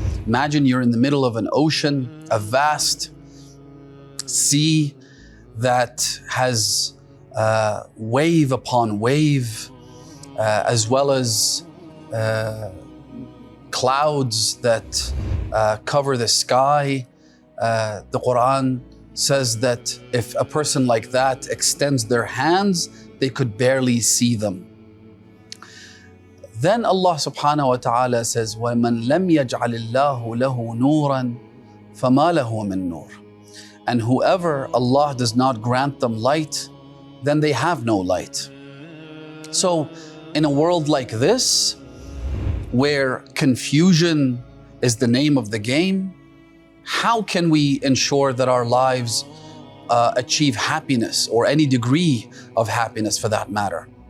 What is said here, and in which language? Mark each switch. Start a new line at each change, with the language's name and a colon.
English: Imagine you're in the middle of an ocean, a vast sea that has wave upon wave, as well as clouds that cover the sky. The Quran says that if a person like that extends their hands, they could barely see them. Then Allah subhanahu wa ta'ala says,
Arabic: وَمَنْ لَمْ يَجْعَلِ اللَّهُ لَهُ نُورًا فَمَا لَهُ مِن نُور.
English: And whoever Allah does not grant them light, then they have no light. So in a world like this, where confusion is the name of the game, how can we ensure that our lives achieve happiness, or any degree of happiness for that matter?